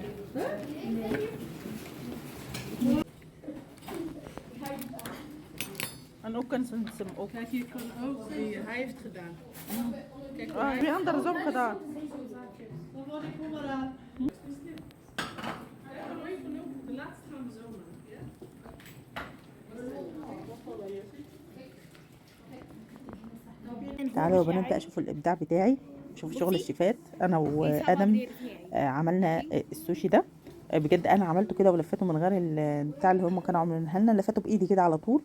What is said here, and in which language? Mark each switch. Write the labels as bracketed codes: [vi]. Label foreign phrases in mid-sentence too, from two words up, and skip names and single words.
[nl] En ook kan ze hem ook. Kijk, hier kan ook die hij heeft gedaan. Kijk, Ah, wie anders ook gedaan. de laatste gaan we zo maken. [ar] تعالوا يا بنات بقى شوفوا الابداع بتاعي، شوفوا شغل الشيفات. انا وادم عملنا السوشي ده. بجد انا عملته كده ولفيته من غير بتاع اللي هم كانوا عاملينها لنا، لفيته بايدي كده على طول.